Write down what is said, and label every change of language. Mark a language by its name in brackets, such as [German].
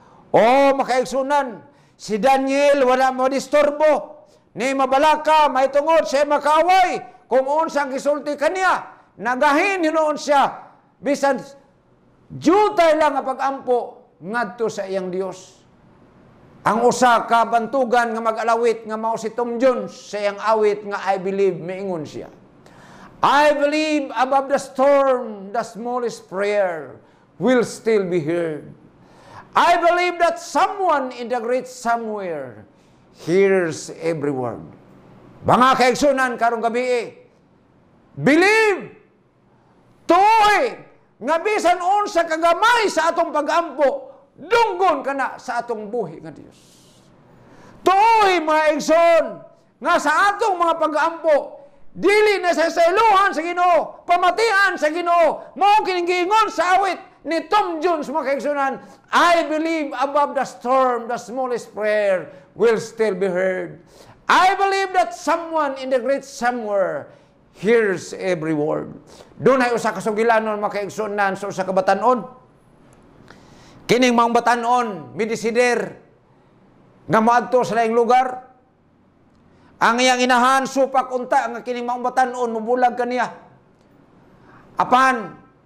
[Cebuano] O makaigsunan, si Daniel wala mo disturbo, ni mabalaka, may tungod siya makaway, kung unsang gisulti kaniya, nagahin hinoon siya, bisan jutay lang ang pag-ampo ngadto sa iyang Dios. Ang usa ka bantugan nga mag-alawit nga mao si Tom Jones sa iyang awit nga I believe, maingon siya. [English] I believe above the storm, the smallest prayer will still be heard. I believe that someone in the great somewhere hears every word. [Cebuano] Mga kaigsunan karong gabi, believe, tuoy, nga bisan unsa kagamay sa atong pag-ampo, dunggon ka na sa atong buhi nga Dios. Tuoy mga igsoon, nga sa atong mga pag-ampo, dili na sa sailuhan sa Ginoo, pamatian sa Ginoo, mao kining giingon sa awit ni Tom Jones mga kaigsunan, [English] I believe above the storm, the smallest prayer will still be heard. I believe that someone in the great somewhere hears every word. [Cebuano] Doon ay usa ka sugilanon mga kaigsunan sa usa ka batan-on. Kining mga batan-on midisider nga moadto sa laing lugar. Ang iyang inahan supak unta nga kining mga batan-on mubulag kaniya. Apan